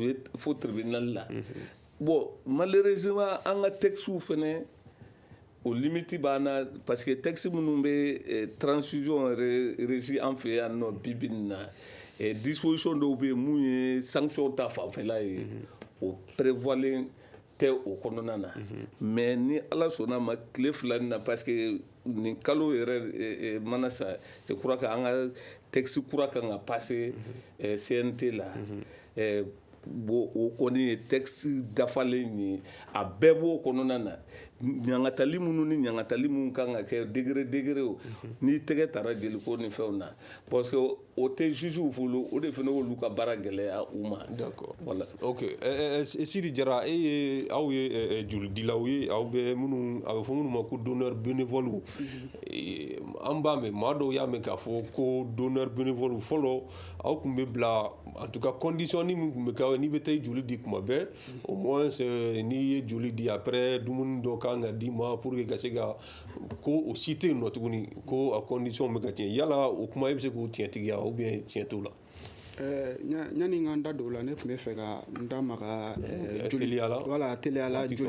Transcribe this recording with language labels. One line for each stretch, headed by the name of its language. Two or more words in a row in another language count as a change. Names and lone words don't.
Bambara: ye fo tribunal la
French: bon malheureusement
Bambara: an ka textes fɛnɛ o limite b'an na
French: parce que texte
Bambara: minnu bɛ
French: transition régie
Bambara: an fɛ yan nɔ bibi nin na disposition dɔw bɛ yen mun ye sanction ta fanfɛla ye o prévoilen tɛ o kɔnɔna na mais ni ala sɔnna ma tile fila nin na
French: parce que
Bambara: nin kalo yɛrɛ mana sa
French: je crois que
Bambara: an ka texte kura kan ka passer CNT la bon o kɔni ye texte dafalen ye a bɛɛ b'o kɔnɔna na ɲangatali minnu ni ɲangatali minnu kan ka kɛ degré o n'i tɛgɛ tara jeliko ni fɛnw na
French: parce que
Bambara: o tɛ jugew bolo o de fana y'olu ka baara gɛlɛya u ma
French: d'accord voilà ok
Bambara: Sidi Jara aw ye jolidilaw ye aw bɛ minnu a bɛ fɔ minnu ma ko
French: donneur bénévole
Bambara: an b'a mɛn maa dɔw y'a mɛn k'a fɔ ko
French: donneur bénévole
Bambara: fɔlɔ aw tun bɛ bila
French: en tout cas condition
Bambara: ni min tun bɛ kɛ n'i bɛ taa i joli di tuma bɛɛ
French: au moins
Bambara: n'i ye joli di après dumuni dɔ kan ka d'i ma
French: pour que
Bambara: ka se ka ko o si tɛ yen nɔ tuguni ko a condition bɛ ka tiɲɛ yala o kuma e bɛ se k'o tiɲɛtigiya
French: ou bien
Bambara: tiɲɛ t'o la yani n ka n da don o la ne tun bɛ fɛ ka n da maga teliya la